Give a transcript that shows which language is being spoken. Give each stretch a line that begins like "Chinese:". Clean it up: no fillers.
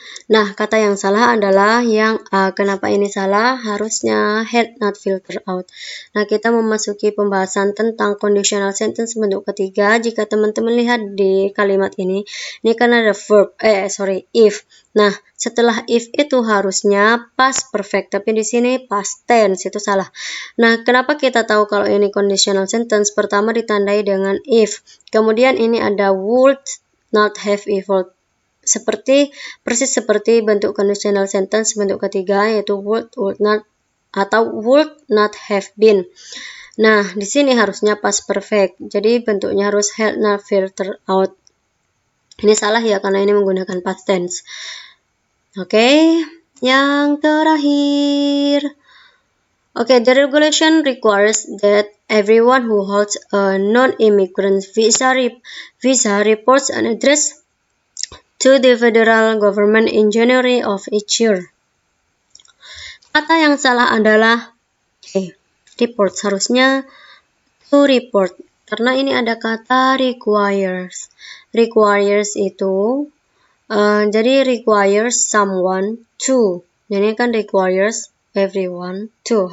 Indonesian: Nah, kata yang salah adalah yang A. Kenapa ini salah? Harusnya
English: had not filter out.
Indonesian: Nah, kita memasuki pembahasan tentang
English: conditional sentence
Indonesian: bentuk ketiga. Jika teman-teman lihat di kalimat ini karena ada verb, if. Nah, setelah if itu harusnya
English: past perfect,
Indonesian: tapi di sini
English: past tense,
Indonesian: itu salah. Nah, kenapa kita tahu kalau ini conditional sentence? Pertama ditandai dengan if. Kemudian ini ada
English: would not have evolved.
Indonesian: Persis seperti bentuk conditional sentence bentuk ketiga, yaitu would not atau
English: would not have been.
Indonesian: Nah, di sini harusnya
English: past perfect,
Indonesian: jadi bentuknya harus
English: had not filter out.
Indonesian: Ini salah ya karena ini menggunakan
English: past tense.
Indonesian: Oke, yang terakhir.
English: The regulation requires that everyone who holds a non-immigrant visa reports an address to the federal government in January of each year.
Indonesian: Kata yang salah adalah report. Harusnya
English: to report.
Indonesian: Karena ini ada kata requires. Requires itu, jadi
English: requires someone to.
Indonesian: Jadi kan
English: requires everyone to.